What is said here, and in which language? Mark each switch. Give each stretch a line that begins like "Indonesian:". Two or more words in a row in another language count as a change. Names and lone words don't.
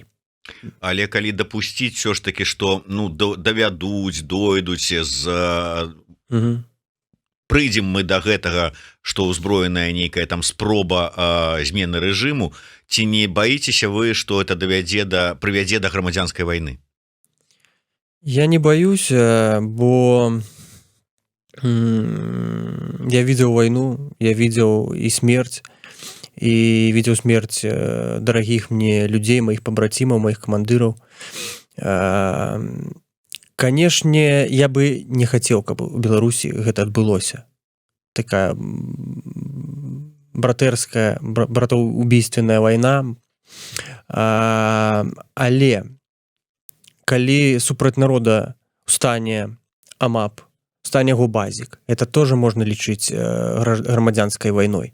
Belarusian: Але калі дапусціць
Russian: все ж таки,
Belarusian: што давядуць, дойдуць прыйдзем мы да гэтага, што ўзброеная нейкая там спроба змены рэжыму, ці не баіцеся вы, што это прывядзе да грамадзянскай вайны?
Russian: Я не боюся, бо я видел войну, я видел и смерть, и видел смерть дорогих мне людей, моих побратимов, моих командиров. Конечно, я бы не хотел,
Belarusian: каб у Беларусі гэта адбылося.
Russian: Такая братоубийственная война.
Belarusian: Але калі супраць народа стане АМАП, стане губазік,
Russian: это тоже
Belarusian: можна лічыць грамадзянскай вайной.